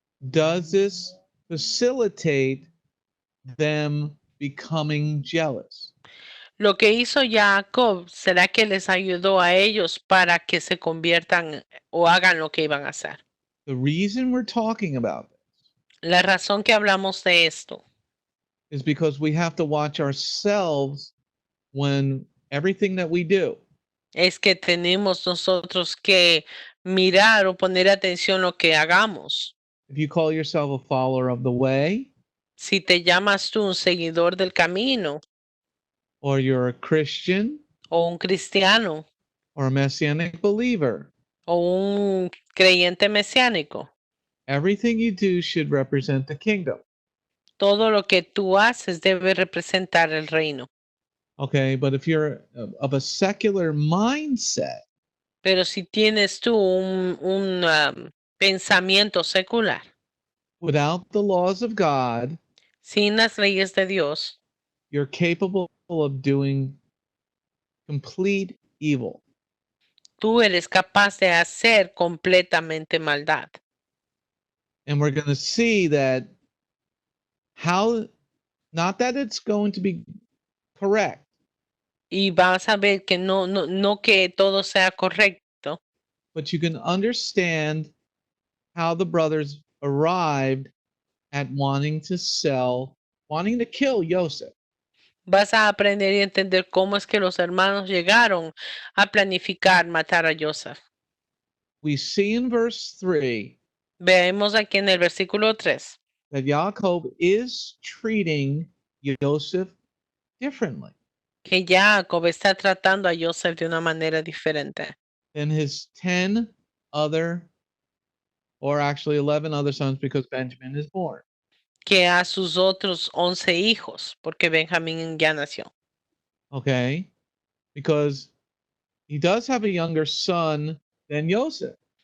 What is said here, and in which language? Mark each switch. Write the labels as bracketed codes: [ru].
[en] Does this facilitate them becoming jealous? [es] lo que hizo Jacob, ¿será que les ayudó a ellos para que se conviertan o hagan lo que iban a hacer? [en] The reason we're talking about this [es] La razón que hablamos de esto [en] is because we have to watch ourselves when everything that we do. [es] es que tenemos nosotros que mirar o poner atención lo que hagamos. [en] If you call yourself a follower of the way, [es] Si te llamas tú un seguidor del camino [en] or you're a Christian, [es] o un cristiano [en] or a Messianic believer, [es] o un creyente mesiánico, [en] everything you do should represent the kingdom. [es] todo lo que tú haces debe representar el reino. [en] Okay, but if you're of a secular mindset, [es] Pero si tienes tú un pensamiento secular, [en] without the laws of God, [es] sin las leyes de Dios, [en] you're capable of doing complete evil. [es] tú eres capaz de hacer completamente maldad. [en] And we're going to see that not that it's going to be correct, [es] Y vas a ver que no que todo sea correcto, [en] but you can understand how the brothers arrived at wanting to kill Yosef. [es] vas a aprender y entender cómo es que los hermanos llegaron a planificar matar a Yosef. [en] We see in verse 3 [es] Vemos aquí en el versículo 3 [en] that Yaakov is treating Yosef differently [es] que Jacob está tratando a Yosef de una manera diferente [en] than his 10 other, or actually 11 other sons, because Benjamin is born. [es] que a sus otros 11 hijos, porque Benjamín ya nació. [en] Okay, because he does have a younger son than Yosef,